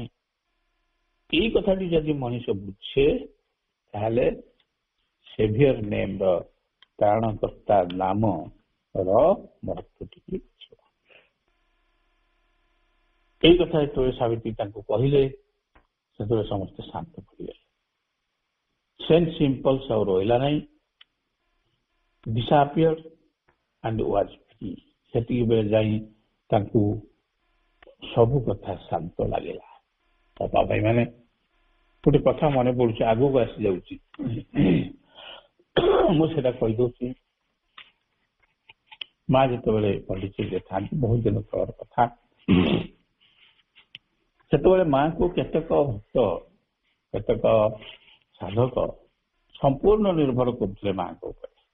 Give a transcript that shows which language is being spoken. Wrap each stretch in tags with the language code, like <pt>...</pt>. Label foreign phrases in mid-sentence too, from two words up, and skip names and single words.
<or>ଏଇ କଥାଟି ଯଦି ମଣିଷ ବୁଝେ ତାହେଲେ ସେଭିୟର ନେମ୍ର ତ୍ରାଣକର୍ତ୍ତା ନାମର ମହତ୍ଵ ଟିକେ ବୁଝିବ। ଏଇ କଥା ଯେତେବେଳେ ସାବିତ୍ରୀ ତାଙ୍କୁ କହିଲେ ସେତେବେଳେ ସମସ୍ତେ ଶାନ୍ତ ପଡ଼ିଗଲେ।</or> <en>sense impulse</en> <or>ଆଉ ରହିଲା ନାହିଁ,</or> <en>disappeared and was free।</en> <or>ସେତିକି ବେଳେ ଯାଇ ତାଙ୍କୁ ସବୁ କଥା ଶାନ୍ତ ଲାଗିଲା। ବାପା ଭାଇ ମାନେ ଗୋଟେ କଥା ମନେ ପଡୁଛି, ଆଗକୁ ଆସି ଯାଉଛି, ମୁଁ ସେଟା କହିଦଉଛି। ମା ଯେତେବେଳେ ପଣ୍ଡିଚେରୀରେ ଥାନ୍ତି, ବହୁତ ଦିନ ତଳର କଥା, ସେତେବେଳେ ମାଙ୍କୁ କେତେକ ଭକ୍ତ, କେତେକ ସାଧକ ସମ୍ପୂର୍ଣ୍ଣ ନିର୍ଭର କରୁଥିଲେ ମାଙ୍କ ଉପରେ।</or>